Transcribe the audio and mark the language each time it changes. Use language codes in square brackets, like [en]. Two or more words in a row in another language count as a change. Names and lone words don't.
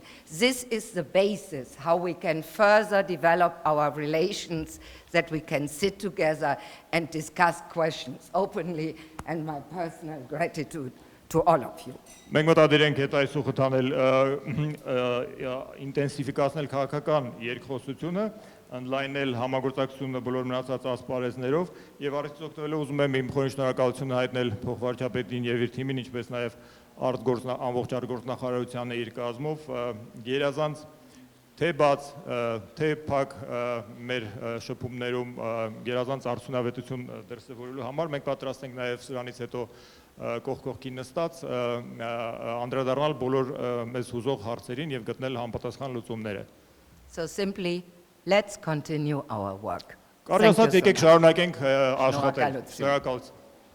[en] This is the basis how we can further develop our relations, that we can sit together and discuss questions openly, and my personal gratitude to all of you. [hy] Մենք մտադիր ենք հետայսու խթանել ինտենսիվիկացնել քաղաքական երկխոսությունը, ընդլայնել համագործակցությունը բոլոր մնացած ասպարեզներով եւ առիթից օգտվելով ուզում եմ իմ խորին շնորհակալությունը հայտնել փոխվարչապետին եւ իր թիմին, ինչպես նաեւ ամբողջ արտգործնախարարությանը իր կազմով գերազանց թե բաց թե փակ մեր շփումներում գերազանց արդյունավետություն դրսևորելու համար մենք պատրաստ ենք նաեւ սրանից հետո կողք կողքի նստած անդրադառնալ բոլոր մեզ հուզող հարցերին եւ գտնել համապատասխան լուծումները։ [en] So simply, let's continue our work. [hy] Կարելի ասած եկեք շարունակենք աշխատել։ Շնորհակալություն։